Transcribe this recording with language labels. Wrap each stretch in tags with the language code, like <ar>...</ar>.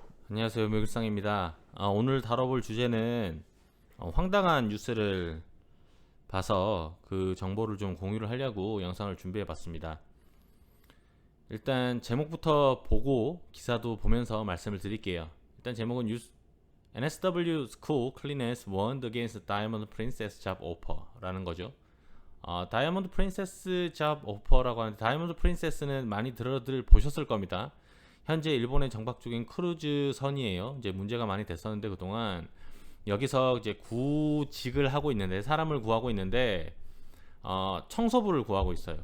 <ko>안녕하세요, 묘길상입니다. 오늘 다뤄볼 주제는 황당한 뉴스를 봐서 그 정보를 좀 공유를 하려고 영상을 준비해봤습니다. 일단 제목부터 보고 기사도 보면서 말씀을 드릴게요. 일단 제목은</ko> <en>NSW School Cleaners Warned Against Diamond Princess Job Offer</en> <ko>라는 거죠. 다이아몬드 프린세스 잡 오퍼라고 하는데, 다이아몬드 프린세스는 많이 들어들 보셨을 겁니다. 현재 일본에 정박 중인 크루즈 선이에요. 이제 문제가 많이 됐었는데, 그동안 여기서 이제 구직을 하고 있는데, 사람을 구하고 있는데 청소부를 구하고 있어요.</ko>